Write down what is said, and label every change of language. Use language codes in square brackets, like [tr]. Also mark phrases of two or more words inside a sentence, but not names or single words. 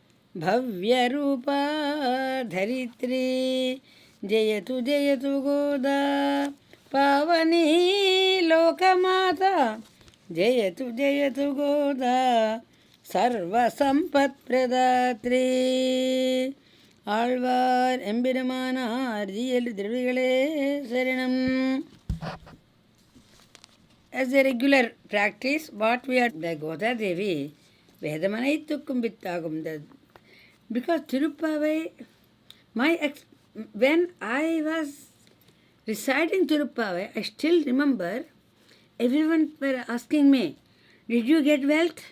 [sa] भव्यरूप धरित्री जयतु जयतु गोदा पावनी लोकमाता जयतु जयतु गोदा सर्व सम्पत् प्रदात्री. [ta] ஆழ்வார் எம்பெருமானார் ஜீயல் திருவிகளே சரணம். [en] As a regular practice, what we are, the Goda Devi, [ta] வேதமனைத்துக்கும் வித்தாகும், [en] because Tiruppavai, when I was reciting Tiruppavai, I still remember everyone were asking me, did you get wealth?